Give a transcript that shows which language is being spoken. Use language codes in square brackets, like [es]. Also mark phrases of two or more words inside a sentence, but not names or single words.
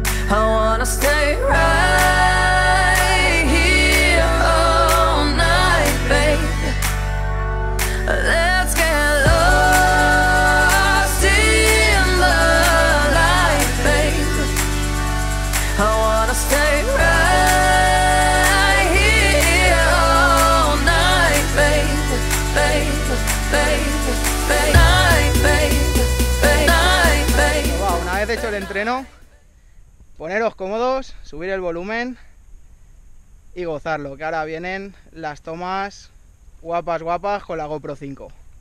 [en] I wanna stay right here all night, babe. Let's get lost in the light, babe. I wanna stay right here all night, babe, babe, babe, babe, night, babe, babe, night, babe. [es] Wow, una vez hecho el entreno, poneros cómodos, subir el volumen y gozarlo, que ahora vienen las tomas guapas con la GoPro 5.